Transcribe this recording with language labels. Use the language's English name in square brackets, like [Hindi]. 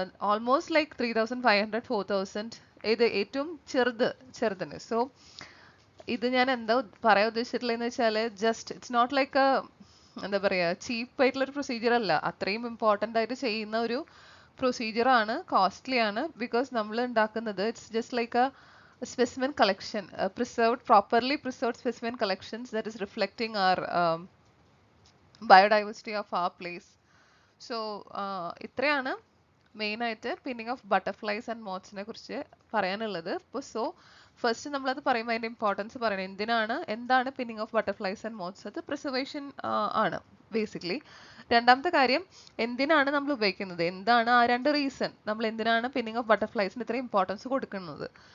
[English] almost like 3,500 4,000 [Malayalam] ഇത് ഏറ്റവും ചെറുതിന്. സോ ഇത് ഞാൻ എന്താ പറയാൻ ഉദ്ദേശിച്ചിട്ടുള്ളതെന്ന് വെച്ചാൽ [English] just it's not like [Malayalam] എന്താ പറയുക ചീപ്പ് ആയിട്ടുള്ളൊരു പ്രൊസീജിയർ അല്ല, അത്രയും ഇമ്പോർട്ടൻ്റ് ആയിട്ട് ചെയ്യുന്ന ഒരു പ്രൊസീജിയറാണ്, കോസ്റ്റ്ലി ആണ്. [English] because [Malayalam] നമ്മൾ ഉണ്ടാക്കുന്നത് [English] It's just like a specimen collection, properly preserved specimen collections that is reflecting our biodiversity of our place. [Malayalam] So ഇത്രയാണ് മെയിൻ ആയിട്ട് പിന്നിങ് ഓഫ് ബട്ടർഫ്ലൈസ് ആൻഡ് മോത്ത്സിനെ കുറിച്ച് പറയാനുള്ളത്. ഇപ്പോൾ സോ ഫസ്റ്റ് നമ്മളത് പറയുമ്പോൾ അതിൻ്റെ ഇമ്പോർട്ടൻസ് പറയണം. എന്താണ് pinning of butterflies and moths? അത് പ്രിസർവേഷൻ ആണ്. ബേസിക്കലി. രണ്ടാമത്തെ കാര്യം, എന്തിനാണ് നമ്മൾ ഉപയോഗിക്കുന്നത്, എന്താണ് ആ രണ്ട് റീസൺ, നമ്മൾ എന്തിനാണ് പിന്നിങ് ഓഫ് ബട്ടർഫ്ലൈസിന് ഇത്രയും ഇമ്പോർട്ടൻസ് കൊടുക്കുന്നത്.